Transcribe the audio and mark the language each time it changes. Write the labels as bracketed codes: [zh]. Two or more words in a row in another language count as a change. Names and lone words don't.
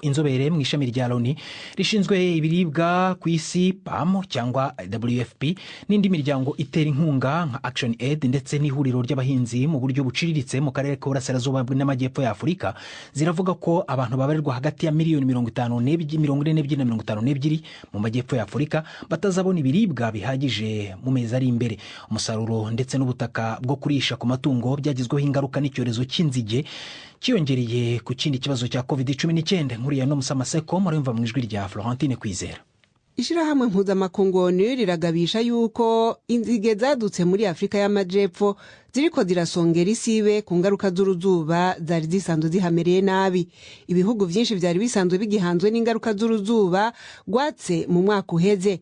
[rw] Inzobere mu ishami rya Loni rishinzwe ibiribwa ku isi PAM cyangwa WFP n'indi miryango itera inkunga nka Action Aid ndetse n'ihuriro ry'abahinzi mu buryo buciriritse mu karere k'Uburasirazuba n'Amajyepfo ya Afurika ziravuga ko abantu babarirwa hagati ya miliyoni 42 na 52 mu Majyepfo ya Afurika batazabona ibiribwa bihagije mu mezi ari imbere. Umusaruro ndetse n'ubutaka bwo kurisha ku matungo byagizwe ingaruka n'icyorezo cy'inzige cyiyongereye ku kindi kibazo cya COVID-19. [rn] Nkuriya no Musamaseko murumva mu ijwi rya Florentine Kwizera. Ishirahamwe mpuzamakungu riragabisha yuko inzige zadutse muri Afrika y'Amajepfo ziriko zirasongera isibe ku ngaruka z'uruzuba zari zisanzwe zihamereye nabi. Ibihugu byinshi byari bisanzwe bigihanzwe n'ingaruka z'uruzuba rwatse mu mwaka uheze.